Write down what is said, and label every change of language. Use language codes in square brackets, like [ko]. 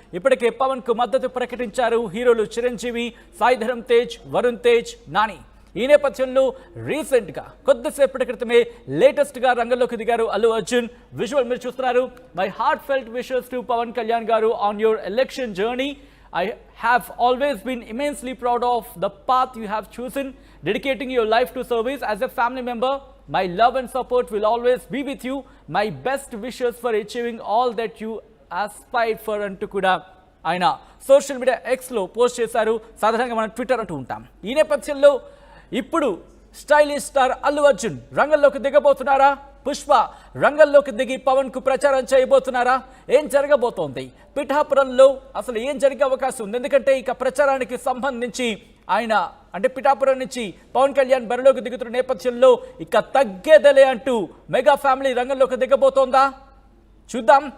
[te] ఇప్పటికే పవన్ కు మద్దతు ప్రకటించారు హీరోలు చిరంజీవి, సాయి ధరమ్ తేజ్, వరుణ్ తేజ్, నాని. ఈ నేపథ్యంలో రీసెంట్ గా కొద్దిసేపటి క్రితమే లేటెస్ట్ గా రంగంలోకి దిగారు అల్లు అర్జున్. విజువల్ మీరు చూస్తున్నారు. [en] My heartfelt wishes to Pawan Kalyan garu on your election journey. I have always been immensely proud of the path you have chosen, dedicating your life to service. As a family member, my love and support will always be with you. My best wishes for achieving all that you aspired for [te] అంటూ కూడా ఆయన social media ఎక్స్లో post చేశారు. సాధారణంగా మనం Twitter అంటూ ఉంటాం. ఈ నేపథ్యంలో ఇప్పుడు స్టైలిష్ స్టార్ అల్లు అర్జున్ రంగంలోకి దిగబోతున్నారా? పుష్ప రంగంలోకి దిగి పవన్ కు ప్రచారం చేయబోతున్నారా? ఏం జరగబోతోంది? పిఠాపురంలో అసలు ఏం జరిగే అవకాశం ఉంది? ఎందుకంటే ఇక ప్రచారానికి సంబంధించి ఆయన అంటే పిఠాపురం నుంచి పవన్ కళ్యాణ్ బరిలోకి దిగుతున్న నేపథ్యంలో ఇక తగ్గేదలే అంటూ మెగా ఫ్యామిలీ రంగంలోకి దిగబోతోందా? చూద్దాం.